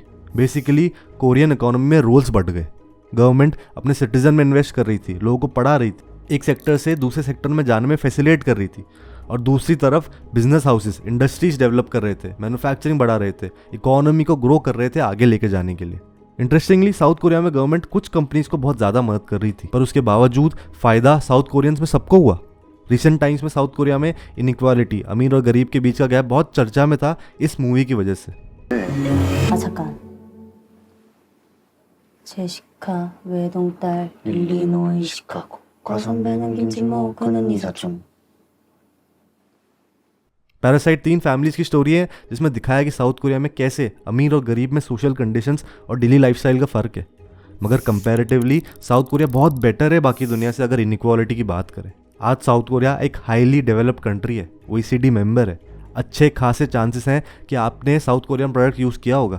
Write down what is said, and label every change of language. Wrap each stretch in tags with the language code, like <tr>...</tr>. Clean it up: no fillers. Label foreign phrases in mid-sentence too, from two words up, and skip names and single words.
<hi>बेसिकली</hi> <en>Korean economy</en> <hi>में रोल्स बढ़ गए। गवर्नमेंट अपने सिटीजन में इन्वेस्ट कर रही थी, लोगों को पढ़ा रही थी, एक सेक्टर से दूसरे सेक्टर में जाने में फैसिलिटेट कर रही थी, और दूसरी तरफ</hi> <en>business houses, industries develop</en> <hi>कर रहे थे, मैन्युफैक्चरिंग बढ़ा रहे थे, इकोनॉमी को ग्रो कर रहे थे आगे लेके जाने के लिए। इंटरेस्टिंगली साउथ कोरिया में गवर्नमेंट कुछ कंपनीज को बहुत ज़्यादा मदद कर रही थी, पर उसके बावजूद फ़ायदा साउथ कोरियंस में सबको हुआ।</hi> <en>recent times</en> <hi>में साउथ कोरिया में इनइक्वालिटी, अमीर और गरीब के बीच का गैप बहुत चर्चा में था इस मूवी की वजह से।</hi> <ko>잠깐. 제시카 외동딸 일리노이 시카고 과선배는 김치모 그는 이사촌.</ko> <hi>पैरासाइट 3 फैमिलीज की स्टोरी है जिसमें दिखाया कि साउथ कोरिया में कैसे अमीर और गरीब में</hi> <en>social conditions</en> <hi>और</hi> <en>daily lifestyle</en> <hi>का फ़र्क है। मगर कंपैरेटिवली साउथ कोरिया बहुत बेटर है बाकी दुनिया से अगर इनइक्वालिटी की बात करें। आज साउथ कोरिया एक</hi> <en>highly developed country</en> <hi>है, OECD मेंबर है, अच्छे खासे चांसेस हैं कि आपने</hi> <en>South Korean product use</en> <hi>किया होगा।</hi>